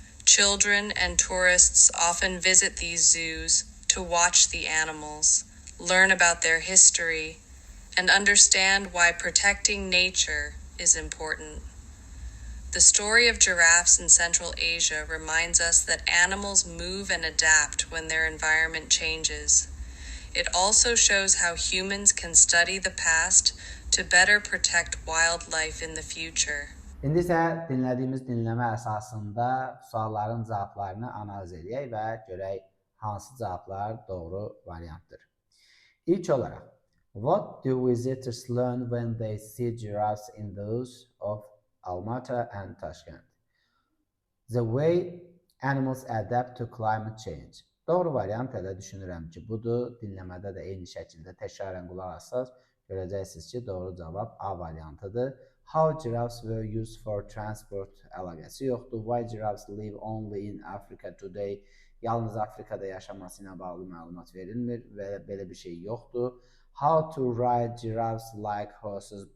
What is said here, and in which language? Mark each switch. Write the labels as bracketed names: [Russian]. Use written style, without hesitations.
[English] Children and tourists often visit these zoos to watch the animals, learn about their history, and understand why protecting nature is important. The story of giraffes in Central Asia reminds us that animals move and adapt when their environment changes. It also shows how humans can study the past to better protect wildlife in the future. [Azerbaijani] İndi isə dinlədiyimiz dinləmə əsasında sualların cavablarını analiz edək və görək hansı cavablar doğru variantdır. İlk olaraq, [English] what do visitors learn when they see giraffes in those of Almaty and Tashkent? The way animals adapt to climate change. [Azerbaijani] Doğru variant elə düşünürəm ki, budur. Dinləmədə də eyni şəkildə təkrarən qulaq assaz, görəcəksiniz ki, doğru cavab A variantıdır. [English] How giraffes were used for transport [Azerbaijani] əlaqəsi yoxdur. [English] Why giraffes live only in Africa today? [Azerbaijani] Yalnız Afrikada yaşaması ilə bağlı məlumat verilmir və belə bir şey yoxdur. [English] How to ride giraffes like horses?